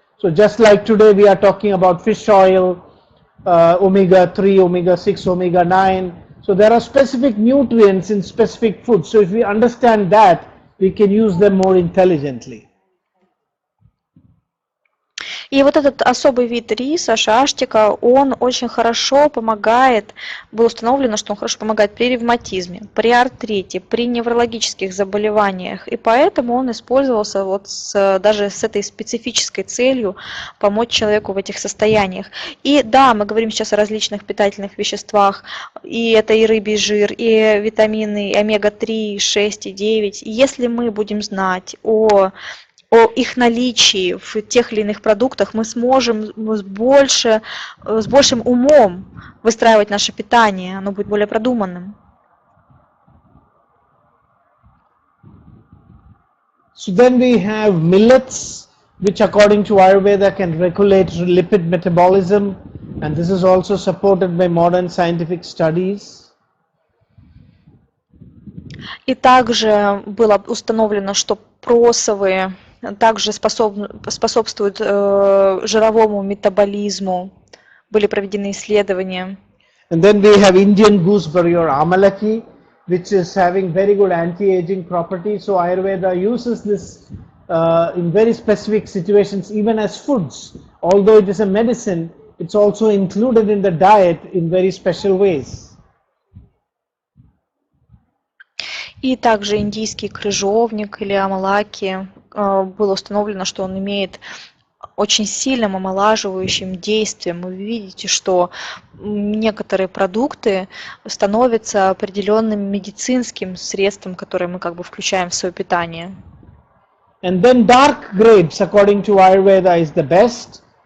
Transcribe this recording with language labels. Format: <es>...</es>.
<en>So just like today we are talking about fish oil, omega 3, omega 6, omega 9. So there are specific nutrients in specific foods. So if we understand that, we can use them more intelligently.</en> <ru>И вот этот особый вид риса, шаштика, он очень хорошо помогает, было установлено, что он хорошо помогает при ревматизме, при артрите, при неврологических заболеваниях. И поэтому он использовался вот даже с этой специфической целью помочь человеку в этих состояниях. И да, мы говорим сейчас о различных питательных веществах, и это и рыбий жир, и витамины, и омега-3, 6 и 9. И если мы будем знать о их наличии в тех или иных продуктах, мы сможем с большим умом выстраивать наше питание, оно будет более продуманным.</ru> <en>So then we have millets, which according to Ayurveda can regulate lipid metabolism, and this is also supported by modern scientific studies.</en> <ru>И также было установлено, что просовые также способствуют жировому метаболизму. Были проведены исследования.</ru> <en>And then we have Indian gooseberry or amalaki, which is having very good anti-aging properties. So Ayurveda uses this in very specific situations, even as foods. Although it is a medicine, it's also included in the diet in very special ways.</en> <ru>И также индийский крыжовник или амалаки, было установлено, что он имеет очень сильным омолаживающим действием. Вы видите, что некоторые продукты становятся определенным медицинским средством, которое мы как бы включаем в свое питание.</ru> <en>And then dark grapes, according to Ayurveda, is the best.</en>